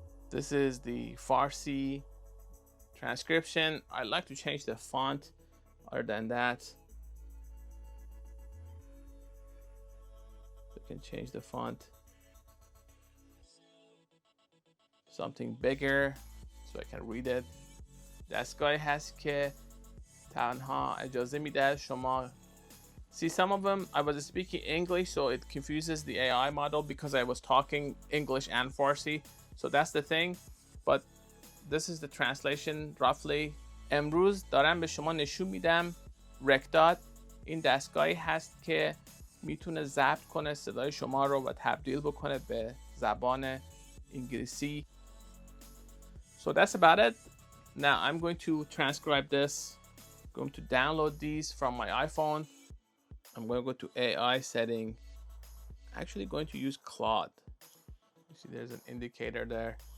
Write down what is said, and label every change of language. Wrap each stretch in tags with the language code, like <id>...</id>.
<en>This is the Farsi transcription. I like to change the font. Other than that, we can change the font. Something bigger so I can read it.</en> <fa>دستگاهی هست که تنها اجازه میده شما.</fa> <en>See, some of them I was speaking English, so it confuses the AI model because I was talking English and Farsi. So that's the thing. But this is the translation roughly.</en> <fa>امروز دارم به شما نشون میدم RecDot این دستگاهی هست که میتونه ضبط کنه صدای شما رو و تبدیل بکنه به زبان انگلیسی.</fa> <en>So that's about it. Now I'm going to transcribe this. I'm going to download these from my iPhone. I'm going to go to AI setting. Actually going to use Claude. You see there's an indicator there.</en>